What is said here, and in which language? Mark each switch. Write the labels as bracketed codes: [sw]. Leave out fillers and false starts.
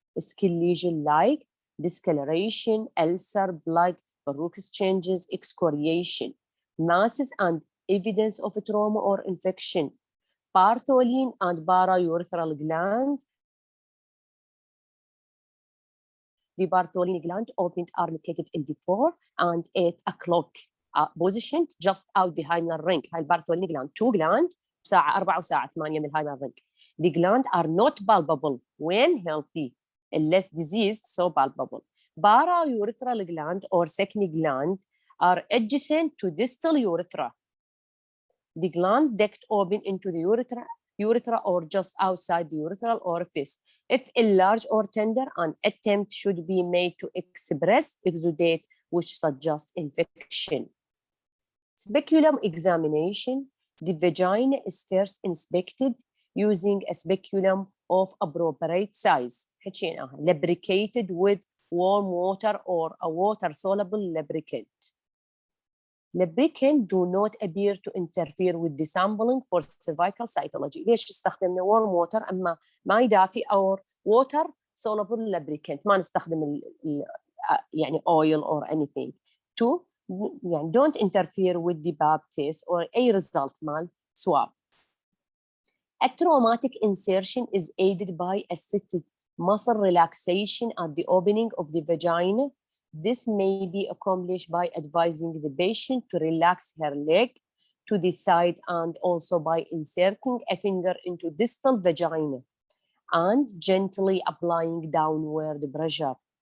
[en] Skin lesion like discoloration, ulcer, blood, verrucous changes, excoriation, masses and evidence of a trauma or infection, partholene and paraurethral gland. The partholene gland opened are located in the 4 and 8 o'clock positioned just out the hymenal ring. [ar] هاي البارثولين gland 2 gland ساعة 4 وساعة 8 من الhymenal ring. [en] The gland are not palpable when healthy, unless diseased, so palpable. Paraurethral gland or second gland are adjacent to distal urethra. The gland duct open into the urethra or just outside the urethral orifice. If enlarged or tender, an attempt should be made to express exudate which suggests infection. Speculum examination. The vagina is first inspected using a speculum of appropriate size, lubricated with warm water or a water soluble lubricant. Lubricant do not appear to interfere with the sampling for cervical cytology. [ar] ليش استخدمنا [en] warm water [ar] أما ماء دافئ أو [en] water soluble lubricant؟ [ar] ما نستخدم يعني [en] oil or anything. Two, [ar] يعني [en] don't interfere with the pap test or a result [ar] مال [en] swab. A traumatic insertion is aided by assisted muscle relaxation at the opening of the vagina. This may be accomplished by advising the patient to relax her leg to the side and also by inserting a finger into distal vagina and gently applying downward pressure.